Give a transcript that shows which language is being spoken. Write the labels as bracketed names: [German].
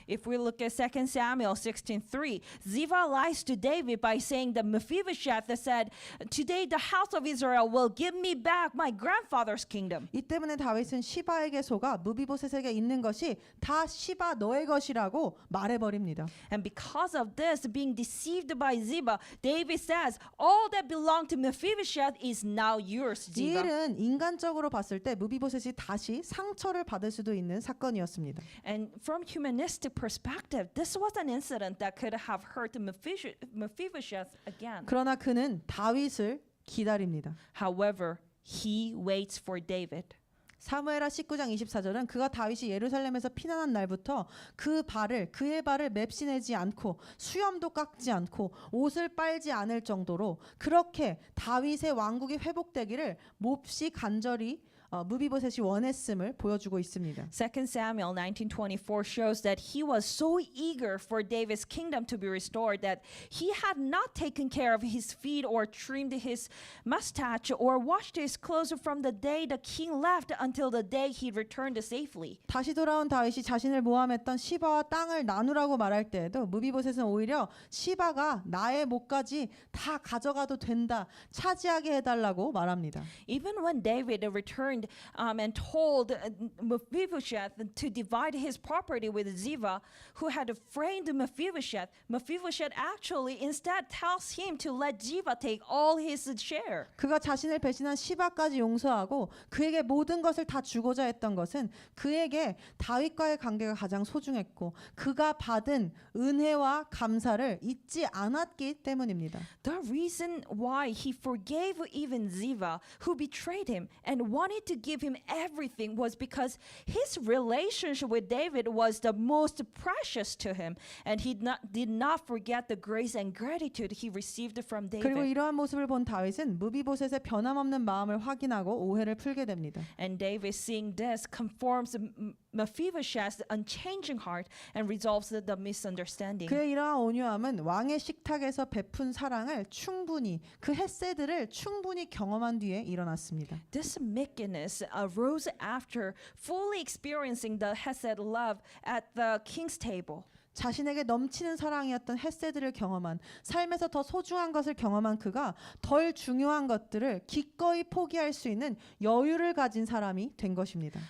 [English] If we look at 2 Samuel 16:3, Ziba lies to David by saying that Mephibosheth said, "Today the house of Israel will give me back my grandfather's kingdom." [Korean] 이 때문에 다윗은 시바에게 속아 무비보셋에게 있는 것이 다 시바 너의 것이라고 말해버립니다. [English] And because of this, being deceived by Ziba, David says, "All that belonged to Mephibosheth is now yours, [Korean] 이 [English] Ziba." [Korean] 일은 인간적으로 봤을 때 무비보셋이 다시 상처를 받을 수도 있는 사건이었습니다. [English] And from humanistic perspective, this was an incident that could have hurt Mephibosheth again. [Korean] 그러나 그는 다윗을 기다립니다. [English] However, he waits for David. [Korean] 사무엘하 19장 24절은 그가 다윗이 예루살렘에서 피난한 날부터 그의 발을 맵시내지 않고 수염도 깎지 않고 옷을 빨지 않을 정도로 그렇게 다윗의 왕국이 회복되기를 몹시 간절히 무비보셋이 원했음을 보여주고 있습니다. [English] 2 Samuel 19:24 shows that he was so eager for David's kingdom to be restored that he had not taken care of his feet or trimmed his mustache or washed his clothes from the day the king left until the day he returned safely. [Korean] 다시 돌아온 다윗이 자신을 모함했던 시바와 땅을 나누라고 말할 때에도 무비보셋은 오히려 시바가 나의 몫까지 다 가져가도 된다, 차지하게 해달라고 말합니다. [English] Even when David returned and told Mephibosheth to divide his property with Ziba, who had framed Mephibosheth, Mephibosheth actually instead tells him to let Ziba take all his share. [Korean] 그가 자신을 배신한 시바까지 용서하고 그에게 모든 것을 다 주고자 했던 것은 그에게 다윗과의 관계가 가장 소중했고 그가 받은 은혜와 감사를 잊지 않았기 때문입니다. [English] The reason why he forgave even Ziba, who betrayed him and wanted to give him everything, was because his relationship with David was the most precious to him, and he did not forget the grace and gratitude he received from [Korean] 그리고 [English] David. [Korean] 이러한 모습을 본 다윗은 무비보셋의 변함없는 마음을 확인하고 오해를 풀게 됩니다. [English] And David, seeing this, conforms Mephibosheth's unchanging heart and resolves the misunderstanding. [Korean] 그의 이러한 온유함은 왕의 식탁에서 베푼 사랑을 충분히 그 햇새들을 충분히 경험한 뒤에 일어났습니다. [English] This meekness arose after fully experiencing the Hesed love at the king's table. [Korean] 자신에게 넘치는 사랑이었던 햇새들을 경험한 삶에서 더 소중한 것을 경험한 그가 덜 중요한 것들을 기꺼이 포기할 수 있는 여유를 가진 사람이 된 것입니다.